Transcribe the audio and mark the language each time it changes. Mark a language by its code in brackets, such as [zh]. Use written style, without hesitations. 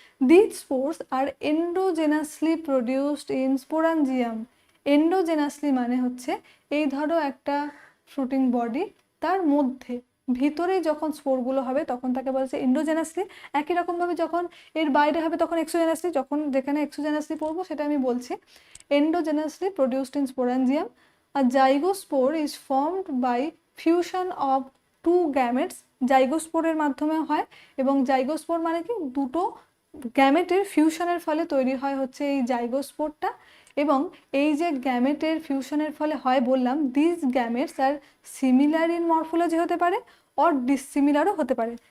[en] This spores are endogenously produced in sporangium. [bn] Endogenously মানে হচ্ছে এই ধরো একটা ফ্রুটিং বডি, তার মধ্যে ভিতরে যখন স্পোরগুলো হবে তখন তাকে বলছে এন্ডোজেনাসলি। একই রকমভাবে যখন এর বাইরে হবে তখন এক্সোজেনাসলি। যখন যেখানে এক্সোজেনাসলি পড়বো সেটা আমি বলছি। [en] endogenously produced in sporangium. A zygospore is formed by fusion of two gametes. [bn] জাইগোস্পোরের মাধ্যমে হয়, এবং জাইগোস্পোর মানে কি, দুটো গ্যামেটের ফিউশনের ফলে তৈরি হয় হচ্ছে এই জাইগোস্পোরটা। এবং এই যে গ্যামেটের ফিউশনের ফলে হয় বললাম, [en] this gametes are similar in morphology [bn] হতে পারে অর ডিসিমিলারও হতে পারে।